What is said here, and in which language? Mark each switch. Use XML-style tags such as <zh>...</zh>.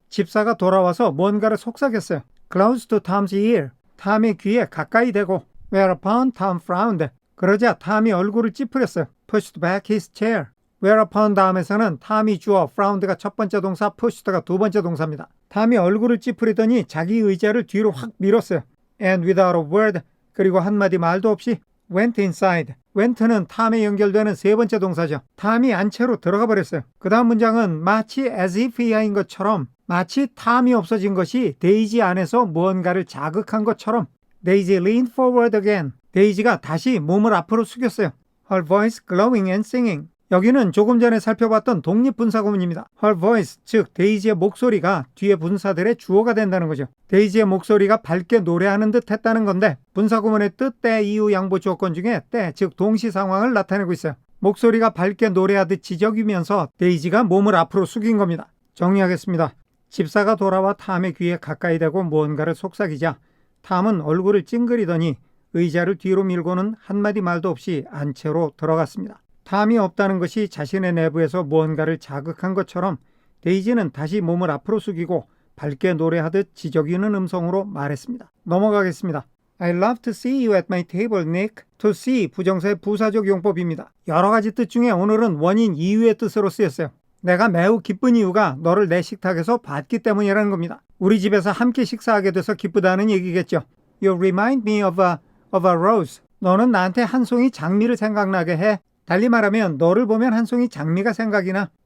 <ko>집사가 돌아와서 뭔가를 속삭였어요.</ko> <en>Close to Tom's ear.</en> <ko>탐의 귀에 가까이 대고</ko> <en>Whereupon Tom frowned.</en> <ko>그러자 탐이 얼굴을 찌푸렸어요.</ko> <en>Pushed back his chair.</en> <ko>Whereupon 다음에서는 탐이 주어, frowned가 첫 번째 동사, pushed가 두 번째 동사입니다. 탐이 얼굴을 찌푸리더니 자기 의자를 뒤로 확 밀었어요.</ko> <en>And without a word,</en> <ko>그리고 한마디 말도 없이</ko> <en>went inside.</en> <ko>went는 탐에 연결되는 세 번째 동사죠. 탐이 안채로 들어가 버렸어요. 그 다음 문장은 마치 as if 이하인 것처럼 마치 탐이 없어진 것이 데이지 안에서 무언가를 자극한 것처럼</ko> <en>Daisy leaned forward again.</en> <ko>데이지가 다시 몸을 앞으로 숙였어요.</ko> <en>Her voice glowing and singing.</en> <ko>여기는 조금 전에 살펴봤던 독립분사구문입니다.</ko> <en>Her voice,</en> <ko>즉 데이지의 목소리가 뒤에 분사들의 주어가 된다는 거죠. 데이지의 목소리가 밝게 노래하는 듯 했다는 건데 분사구문의 뜻, 때, 이유, 양보 조건 중에 때, 즉 동시 상황을 나타내고 있어요. 목소리가 밝게 노래하듯 지저귀면서 데이지가 몸을 앞으로 숙인 겁니다. 정리하겠습니다. 집사가 돌아와 탐의 귀에 가까이 대고 무언가를 속삭이자 탐은 얼굴을 찡그리더니 의자를 뒤로 밀고는 한마디 말도 없이 안채로 들어갔습니다. 탐이 없다는 것이 자신의 내부에서 무언가를 자극한 것처럼 데이지는 다시 몸을 앞으로 숙이고 밝게 노래하듯 지저귀는 음성으로 말했습니다. 넘어가겠습니다.</ko> <en>I love to see you at my table, Nick.</en> <ko>To see, 부정사의 부사적 용법입니다. 여러 가지 뜻 중에 오늘은 원인 이유의 뜻으로 쓰였어요. 내가 매우 기쁜 이유가 너를 내 식탁에서 봤기 때문이라는 겁니다. 우리 집에서 함께 식사하게 돼서 기쁘다는 얘기겠죠.</ko> <en>You remind me of a rose.</en> <ko>너는 나한테 한 송이 장미를 생각나게 해. 달리 말하면 너를 보면 한 송이 장미가 생각이 나.</ko>